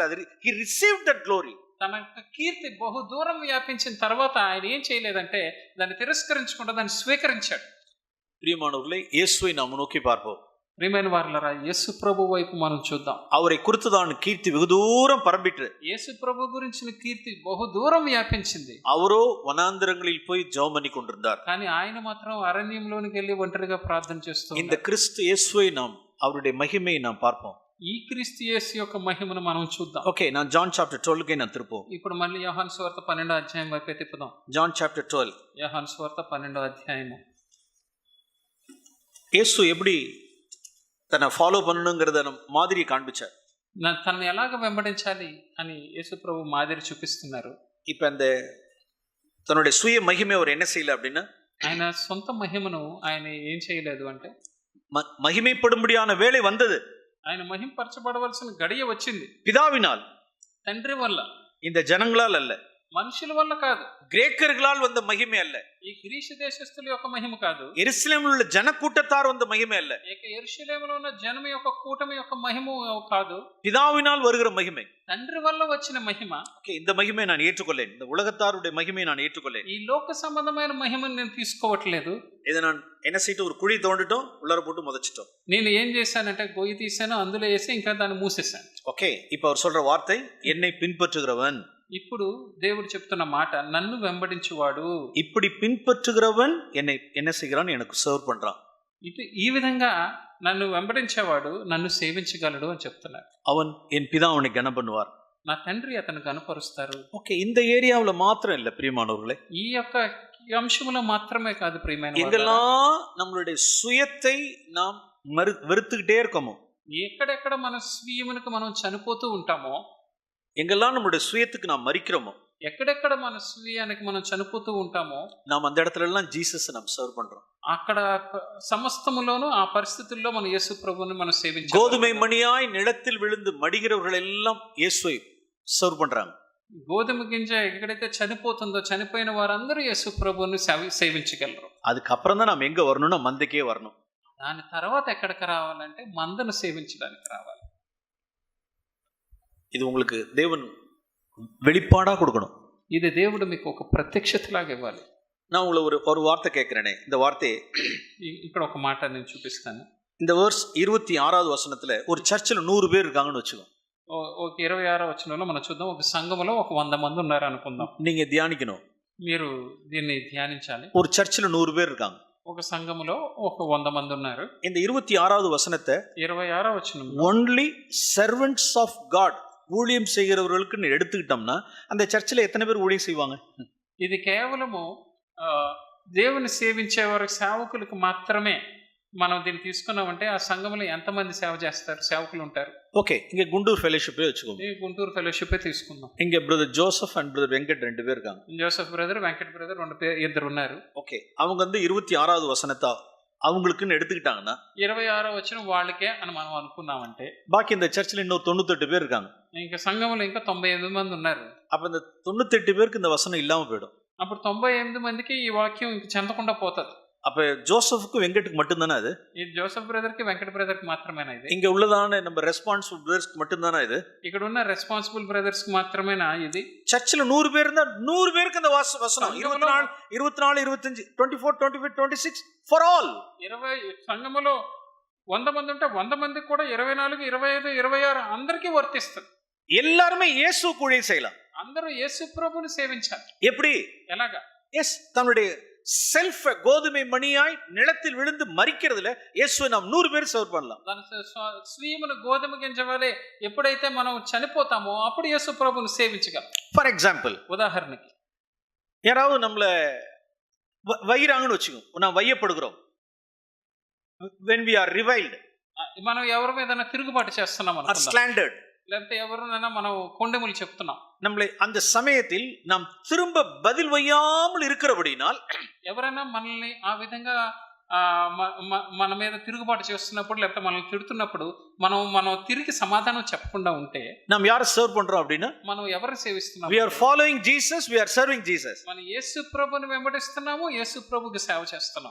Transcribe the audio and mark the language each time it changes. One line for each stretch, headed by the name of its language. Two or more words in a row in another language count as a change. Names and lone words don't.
English: அது he received that glory.
Telugu: తన యొక్క కీర్తి బహు దూరం వ్యాపించిన తర్వాత ఆయన ఏం చేయలేదంటే దాన్ని తిరస్కరించకుండా దాన్ని స్వీకరించాడు.
Tamil: பிரியமானவர்களே, இயேசுவை நாம் நோக்கி பார்ப்போம்.
Telugu: ప్రియమైన వారలారా, యేసు ప్రభు వైపు మనం చూద్దాం.
Tamil: அவரை குறித்துதான் கீர்த்தி வெகு தூரம் பரம்பிட்டு,
Telugu: యేసు ప్రభు గురించిన కీర్తి బహు దూరం వ్యాపించింది.
Tamil: அவரோ வனாந்தரங்களில் போய் ஜெபம் பண்ணி கொண்டிருந்தார்.
Telugu: కానీ ఆయన మాత్రం అరణ్యంలోనికి వెళ్ళి ఒంటరిగా ప్రార్థన చేస్తూ
Tamil: இந்த கிறிஸ்து இயேசுவை நாம் அவருடைய மகிமையை நாம் பார்ப்போம்.
Telugu: ఈ క్రీస్తు యేసు యొక్క మహిమను మనం చూద్దాం. ఓకే,
Tamil: நான் ஜான் சாப்டர் 12க்கு நான் திருப்போம்.
Telugu: ఇప్పుడు మళ్ళీ యోహాను సువార్త 12వ అధ్యాయం వైపు తిప్పుదాం.
Tamil: ஜான் சாப்டர் 12.
Telugu: యోహాను సువార్త 12వ అధ్యాయము.
Tamil: இயேசு எப்படி தன்னை ஃபாலோ பண்ணணுங்கிறத மாதிரி காண்பிச்சார்.
Telugu: తనని ఎలాగ వెంబడించాలి అని యేసు ప్రభు మాదిరి చూపిస్తున్నారు.
Tamil: இப்போ அந்த தன்னுடைய சுய மகிமை அவர் என்ன செய்யல அப்படின்னா,
Telugu: ఆయన సొంత మహిమను ఆయన ఏం చేయలేదు అంటే
Tamil: மகிமைப்படும்படியான வேலை வந்தது.
Telugu: ఆయన మహింపరచబడవలసిన గడియ వచ్చింది.
Tamil: பிதாவினால்,
Telugu: తండ్రి వల్ల,
Tamil: இந்த ஜனங்களால் அல்ல,
Telugu: మనుషుల వల్ల కాదు,
Tamil: கிரேக்கர்களால் வந்த மகிமை அல்ல,
Telugu: ఈ గ్రీసు దేశస్థుల యొక్క మహిమ కాదు,
Tamil: எருசலேமில் உள்ள ஜனக்கூட்டத்தார் வந்த மகிமை அல்ல,
Telugu: ఇక యెరూషలేములో ఉన్న జనం యొక్క కూటమి యొక్క మహిమ కాదు,
Tamil: பிதாவினால் வருகிற மகிமை,
Telugu: తండ్రి వల్ల వచ్చిన మహిమ.
Tamil: ஓகே, இந்த மகிமை நான் ஏற்றுக்கொள்ளேன். இந்த உலகத்தாருடைய மகிமை நான் ஏற்றுக்கொள்ளேன்.
Telugu: ఈ లోక సంబంధమైన మహిమను నేను తీసుకోవట్లేదు.
Tamil: இதை நான் என்ன செய்யிட்டு ஒரு குழி தோண்டிட்டோம், உள்ளார போட்டு முதச்சிட்டோம்.
Telugu: నేను ఏం చేశానంటే గొయ్యి తీసాను, అందులో వేసి ఇంకా దాన్ని మూసేశాను.
Tamil: ஓகே, இப்போ அவர் சொல்ற வார்த்தை என்னை பின்பற்றுகிறவன்.
Telugu: ఇప్పుడు దేవుడు చెప్తున్న మాట నన్ను వెంబడించువాడు.
Tamil: இப்படி பின்பற்றுகிறவன் என்னை என்ன செய்கிறான், எனக்கு சர்வ் பண்றான்.
Telugu: ఈ విధంగా నన్ను వెంబడించేవాడు నన్ను సేవించగలడు అని చెప్తున్నారు.
Tamil: அவன் என் பிதா அவனை கனம் பண்ணுவார்.
Telugu: నా తండ్రి అతను కనపరుస్తారు.
Tamil: ஓகே, இந்த ஏரியாவுல மாத்திரம் இல்ல பிரியமானவர்களே,
Telugu: ఈ యొక్క అంశంలో మాత్రమే కాదు ప్రియమైన వారలారా,
Tamil: எங்கெல்லாம் நம்மளுடைய சுயத்தை நாம் வெறுத்துக்கிட்டே இருக்கோமோ,
Telugu: ఎక్కడెక్కడ మన స్వీయమునకు మనం చనిపోతూ ఉంటామో,
Tamil: எங்கெல்லாம் நம்மளுடைய சுயத்துக்கு நாம் மறிக்கிறோமோ,
Telugu: ఎక్కడెక్కడ మన స్వీయానికి మనం చనిపోతూ ఉంటామో,
Tamil: நாம் அந்த இடத்துல எல்லாம் ஜீசஸ் நாம் சர்வ் பண்றோம்.
Telugu: అక్కడ సమస్తములోనూ ఆ పరిస్థితుల్లో మన యేసు ప్రభువుని మనం సేవించాలి.
Tamil: கோதுமை மணியாய் நிலத்தில் விழுந்து மடிகிறவர்கள் எல்லாம் இயேசுவை சர்வ் பண்றாங்க.
Telugu: గోధుమ గింజ ఎక్కడైతే చనిపోతుందో చనిపోయిన వారందరూ యేసు ప్రభువుని సేవించగలరు.
Tamil: அதுக்கப்புறம் தான் நாம் எங்க வரணும்னா மந்தைக்கே வரணும்.
Telugu: దాని తర్వాత ఎక్కడికి రావాలంటే మందను సేవించడానికి రావాలి.
Tamil: இது உங்களுக்கு தேவன் வெளிப்பாடா கொடுக்கணும்.
Telugu: ఇది దేవుడు మీకు ఒక ప్రత్యక్షతలాగా ఇవ్వాలి.
Tamil: நான் உங்களை ஒரு வார்த்தை கேட்கிறேனே, இந்த வார்த்தையை
Telugu: ఇక్కడ ఒక మాట నేను చూపిస్తాను.
Tamil: இந்த verse 26வது வசனத்துல ஒரு சர்ச்சில் 100 பேர் இருக்காங்கன்னு வச்சுக்கோ.
Telugu: ఒక 26వ వచనంలో మనం చూద్దాం. ఒక సంఘములో ఒక 100 మంది ఉన్నారు అనుకుందాం.
Tamil: நீங்க தியானிக்கணும்.
Telugu: మీరు దీన్ని ధ్యానించాలి.
Tamil: ஒரு சர்ச்சில் 100 பேர் இருக்காங்க.
Telugu: ఒక సంఘములో ఒక 100 మంది ఉన్నారు.
Tamil: இந்த 26வது வசனத்தை
Telugu: 26వ వచనం
English: only servants of God,
Tamil: ஊழியம் செய்கிறவர்களுக்கு எடுத்துக்கிட்டோம்னா அந்த சர்ச்சில் எத்தனை பேர் ஊழியம் செய்வாங்க?
Telugu: ఇది కేవలము దేవుని సేవించే వారి సేవకులకు మాత్రమే మనం దీన్ని తీసుకున్నామంటే ఆ సంఘంలో ఎంతమంది సేవ చేస్తారు, సేవకులు ఉంటారు. ఓకే,
Tamil: இங்க குண்டூர் ஃபெலோஷிப்பே வச்சுக்கோங்க.
Telugu: ఈ గుంటూరు ఫెలోషిపే తీసుకుందాం.
Tamil: இங்க பிரதர் ஜோசப் அண்ட் பிரதர் வெங்கட் 2 பேர் இருக்காங்க.
Telugu: జోసెఫ్ బ్రదర్, వెంకట్ బ్రదర్ 2 ఉన్నారు. ఓకే,
Tamil: அவங்க வந்து 26வது వசனத்தை அவங்களுக்குன்னு எடுத்துக்கிட்டாங்கன்னா
Telugu: 26వ వచనం వాళ్ళకే అని మనం అనుకున్నామంటే
Tamil: பாக்கி இந்த சர்ச்சில் இன்னொரு 98 பேர் இருக்காங்க.
Telugu: ఇంకా సంఘంలో ఇంకా 98 మంది ఉన్నారు.
Tamil: அப்ப இந்த 98 பேருக்கு இந்த வசனம் இல்லாம போயிடும்.
Telugu: అప్పుడు 98 మందికి ఈ వాక్యం ఇంక చెందకుండా పోతుంది.
Tamil: அப்ப ஜோசப்புக்கு வெங்கட்டுக்கு மட்டும்தானே அது?
Telugu: ఇది జోసెఫ్ బ్రదర్ కి వెంకట బ్రదర్ కి మాత్రమేనా ఇది?
Tamil: இங்க உள்ளதான நம்ம
English: responsible brothers
Tamil: மட்டும்தானே இது?
Telugu: ఇక్కడ ఉన్న
English: responsible brothers
Telugu: కి మాత్రమేనా ఇది?
Tamil: சர்ச்சில் 100 பேர் இருந்தா 100 பேருக்கு இந்த வசனம் 24 25 24 25 26
English: for all.
Telugu: 20 సంఘములో 100 మంది ఉంటే 100 మందికి కూడా 24 25 26 అందరికీ వర్తిస్తుంది.
Tamil: எல்லாருமே இயேசுவுக்கு ஊழியம் செய்யலாம்.
Telugu: అందరూ యేసు ప్రభువుని సేవించాలి.
Tamil: எப்படி?
Telugu: ఎలాగా?
Tamil: எஸ், தன்னுடைய செல்ஃப் கோதுமை மணியாய் நிலத்தில் விழுந்து மரிக்கிறதுல இயேசுவை நாம் 100 பேர் சர்வ் பண்ணலாம்.
Telugu: తన స్వీయమును గోధుమ గింజ వలె ఎప్పుడైతే మనం చనిపోతామో అప్పుడు యేసు ప్రభువును సేవించగలం.
English: for example,
Telugu: ఉదాహరణకి
Tamil: யாராவது நம்மள வைறாங்கன்னு வச்சுக்கோ, நான் வையப்படுகிறோம்.
English: when we are reviled,
Telugu: మనం ఎవరి మీద తిరుగుబాటు చేస్తున్నాం
English: or
Telugu: అనుకుందాం,
English: slandered,
Telugu: లేకపోతే ఎవరినైనా మనం కొండెములు చెప్తున్నాం,
Tamil: நம்மளை அந்த சமயத்தில் நாம் திரும்ப பதில் வையாமல் இருக்கிறபடினால்
Telugu: ఎవరైనా మనల్ని ఆ విధంగా మన మీద తిరుగుబాటు చేస్తున్నప్పుడు లేకపోతే మనల్ని తిడుతున్నప్పుడు మనం తిరిగి సమాధానం చెప్పకుండా ఉంటే
Tamil: நாம் யாரை சர்வ் பண்றோம் அப்படின்னா,
Telugu: మనం ఎవరిని సేవిస్తున్నాం?
English: we are following Jesus, we are serving Jesus.
Telugu: మనం యేసు ప్రభుని వెంబడిస్తున్నాము, యేసు ప్రభుకి సేవ చేస్తున్నాం.